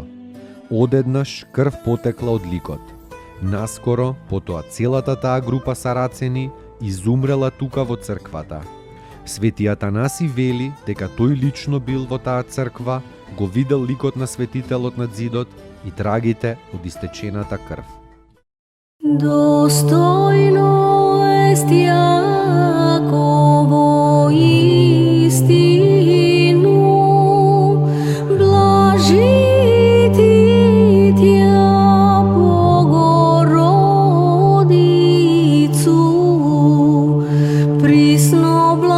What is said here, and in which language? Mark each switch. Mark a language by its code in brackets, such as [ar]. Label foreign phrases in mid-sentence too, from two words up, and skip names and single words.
[mk] Одеднаш крв потекла од ликот. Наскоро, потоа целата таа група сарацени изумрела тука во црквата. Свети Атанаси вели дека тој лично бил во таа црква, го видел ликот на светителот над зидот и трагите од истечената крв. [cu] Достойно est Јаково истину, блажити Тя Богородицу, присно